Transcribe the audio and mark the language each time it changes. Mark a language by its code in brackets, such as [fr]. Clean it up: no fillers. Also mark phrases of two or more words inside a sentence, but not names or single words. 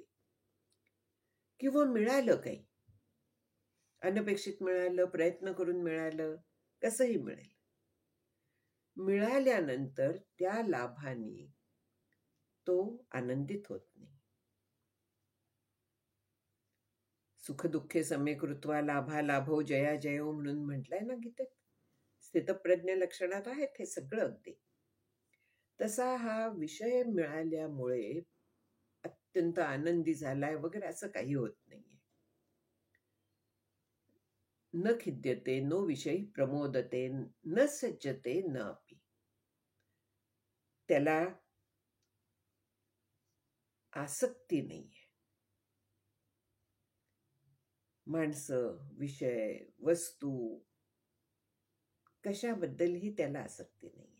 [mr] किंवा मिळालं काही, अनपेक्षित मिळालं, प्रयत्न करून मिळालं, कसंही मिळेल. मिळाल्यानंतर त्या लाभाने तो आनंदित होत नाही. [sa] सुख दुःखे समे कृत्वा लाभा लाभो जया जयो [mr] म्हणून म्हटलंय ना गीतेत. स्थितप्रज्ञ लक्षणात आहेत हे सगळं अगदी. तसा हा विषय मिळाल्यामुळे अत्यंत आनंदी झालाय वगैरे असं काही होत नाहीये. [sa] न खिद्यते नो विषयी प्रमोदते न सज्जते न अपि. [mr] त्याला आसक्ती नाहीये. माणसं, विषय, वस्तू कशाबद्दलही त्याला आसक्ती नाहीये.